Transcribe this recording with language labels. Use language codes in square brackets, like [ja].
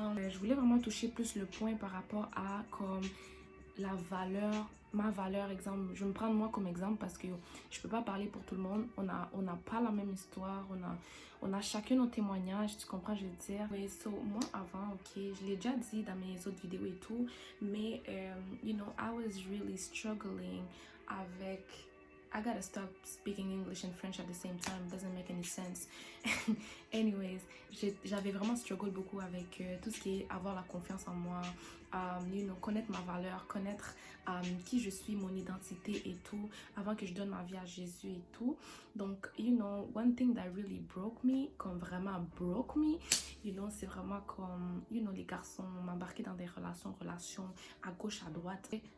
[fr] Je voulais vraiment toucher plus le point par rapport à comme la valeur, ma valeur, exemple. Je vais me prendre moi comme exemple parce que je peux pas parler pour tout le monde. On n'a pas la même histoire. On a chacun nos témoignages. Tu comprends, je veux dire. Oui, so, moi, avant, ok, je l'ai déjà dit dans mes autres vidéos et tout. [en] Mais, you know, I was really struggling avec... I gotta stop speaking English and French at the same time. It doesn't make any sense. [fr] Anyways, j'avais vraiment struggle beaucoup avec tout ce qui est avoir la confiance en moi, you know, connaître ma valeur, connaître qui je suis, mon identité et tout, avant que je donne ma vie à Jésus et tout. Donc, you know, [en] one thing that really broke me, [fr] comme vraiment broke me, you know, c'est vraiment comme, you know, les garçons m'embarquer dans des relations à gauche, à droite.